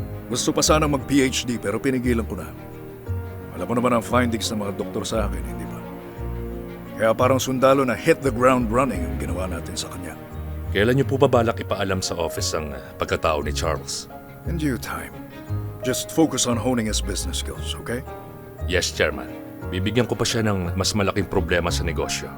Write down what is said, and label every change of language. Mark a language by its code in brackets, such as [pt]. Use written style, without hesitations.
[tl] Gusto pa sanang mag-PhD pero pinigilan ko na. Alam mo naman ang findings ng mga doktor sa akin, hindi ba? Kaya parang sundalo na [en] hit the ground running [tl] ang ginawa natin sa kanya. Kailan niyo po ba balak ipaalam sa office ang pagkatao ni Charles? [en] In due time. Just focus on honing his business skills, okay? Yes, Chairman. [tl] Bibigyan ko pa siya ng mas malaking problema sa negosyo.